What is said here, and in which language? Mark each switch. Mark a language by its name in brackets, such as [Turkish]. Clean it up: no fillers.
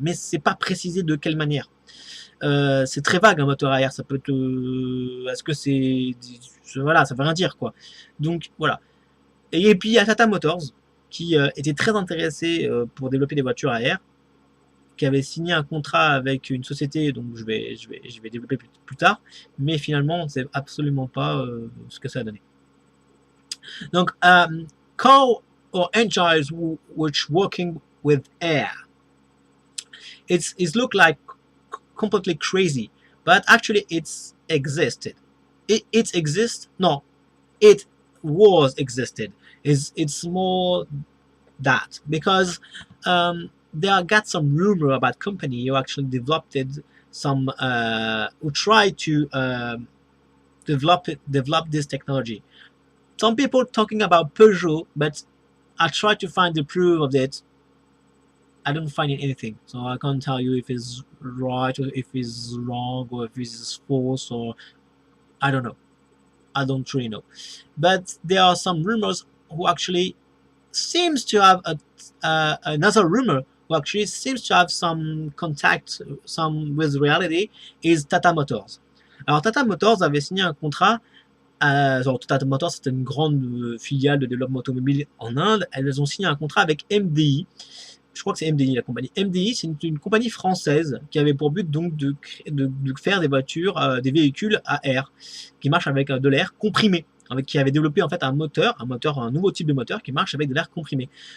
[French] Mais c'est pas précisé de quelle manière. C'est très vague un moteur à air, ça peut te... Est-ce que c'est... Voilà, ça veut rien dire quoi. Donc voilà. Et puis il y a Tata Motors qui était très intéressé pour développer des voitures à air, qui avait signé un contrat avec une société, donc je vais développer plus tard, mais finalement on ne sait absolument pas ce que ça a donné. [English] Donc, car or engines which working with air. It's look like completely crazy, but actually it's existed. It exists? No, it was existed. It's more that because there got some rumor about company who actually developed some who tried to develop this technology. Some people talking about Peugeot, but I tried to find the proof of it. I don't find anything, so I can't tell you if it's right or if it's wrong or if it's false or I don't know. I don't really know. But there are some rumors who actually seems to have another rumor who actually seems to have some contact some with reality is Tata Motors. [French] Alors Tata Motors avait signé un contrat. Tata Motors, c'était une grande filiale de développement automobile en Inde. Elles ont signé un contrat avec MDI. Je crois que c'est MDI la compagnie. MDI, c'est une compagnie française qui avait pour but donc de faire des voitures, des véhicules à air, qui marchent avec de l'air comprimé, qui avait développé en fait un nouveau type de moteur qui marche avec de l'air comprimé.